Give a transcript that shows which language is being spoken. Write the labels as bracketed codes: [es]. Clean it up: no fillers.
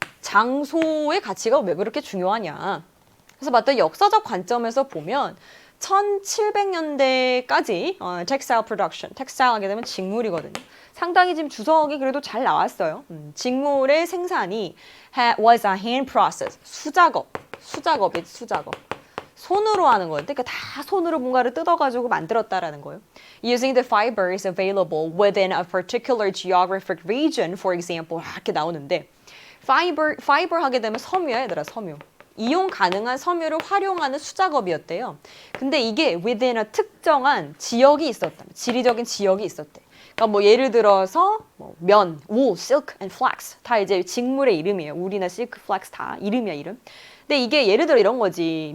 [ko] 장소의 가치가 왜 그렇게 중요하냐. 그래서 봤더니 역사적 관점에서 보면 1700년대까지 [en] textile production, [ko] textile 하게 되면 직물이거든요. 상당히 지금 주석이 그래도 잘 나왔어요. 직물의 생산이 [en] was a hand process, [ko] 수작업이 수작업. 손으로 하는 거예요. 그러니까 다 손으로 뭔가를 뜯어가지고 만들었다라는 거예요. [en] Using the fibers available within a particular geographic region, for example, [ko] 이렇게 나오는데 fiber 하게 되면 섬유야, 얘들아, 섬유. 이용 가능한 섬유를 활용하는 수작업이었대요. 근데 이게 [en] within a [ko] 특정한 지역이 있었다. 지리적인 지역이 있었대. 그러니까 뭐 예를 들어서 면, [en] wool, silk and flax [ko] 다 이제 직물의 이름이에요. 울이나 silk, flax 다 이름이야, 이름. 근데 이게 예를 들어 이런 거지.